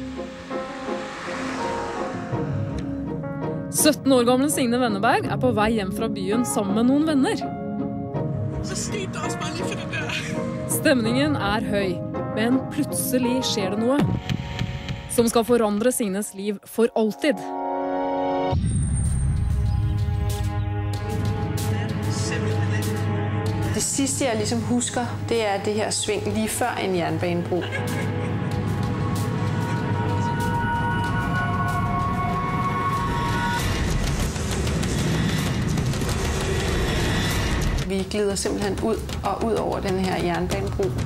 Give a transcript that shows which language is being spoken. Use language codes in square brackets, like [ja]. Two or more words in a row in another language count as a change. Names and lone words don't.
[no] 17 år gamle Signe Wenneberg er på vei hjem fra byen sammen med noen venner. Stemningen er høy, men plutselig skjer det noe som skal forandre Signes liv for alltid. [da] Det sidste, jeg ligesom husker, det er det her sving lige før en jernbanebro. Vi glider simpelthen ud over den her jernbanebro.